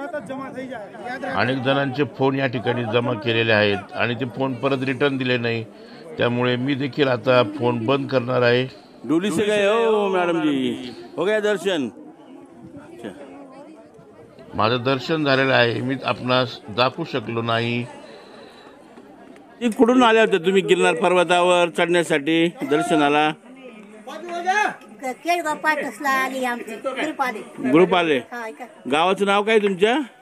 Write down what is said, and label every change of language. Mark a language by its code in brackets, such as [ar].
[mr] अनेक जणांचे फोन या ठिकाणी जमा केलेले आहेत आणि ते फोन परत रिटर्न दिले नाही, त्यामुळे मी देखील आता फोन बंद करणार आहे. [hi] डोली से गए हो मैडम जी, हो गया दर्शन. [mr] माझं दर्शन झालेलं आहे, मी आपणास दाखवू शकलो नाही. कुठून आले होते तुम्ही गिरनार पर्वतावर चढण्यासाठी दर्शनाला? केळगाव पाटसला आली आमची ग्रुप आले. ग्रुप आले. गावाचं नाव काय तुमच्या?